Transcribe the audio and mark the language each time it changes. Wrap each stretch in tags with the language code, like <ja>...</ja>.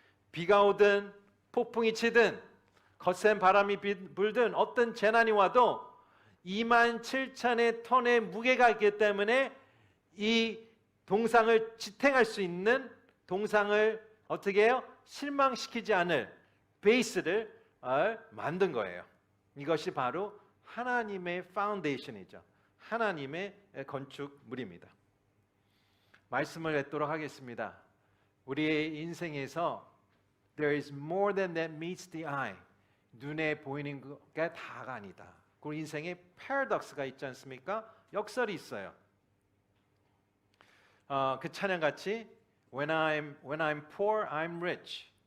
<ko>비가 오든 폭풍이 치든 거센 바람이 불든 어떤 재난이 와도 27,000톤의 무게가 있기 때문에 이 동상을 지탱할 수 있는, 동상을 어떻게 해요? 실망시키지 않을 베이스를 만든 거예요. 이것이 바로 하나님의 파운데이션이죠. 하나님의 건축물입니다. 말씀을 맺도록 하겠습니다. 우리의 인생에서</ko> <en>There is more than that meets the eye.</en> <ko>눈에 보이는 게 다가 아니다. 그 인생에 패러독스가 있지 않습니까? 역설이 있어요. 그 찬양같이</ko> <en>When I'm poor, I'm rich.</en>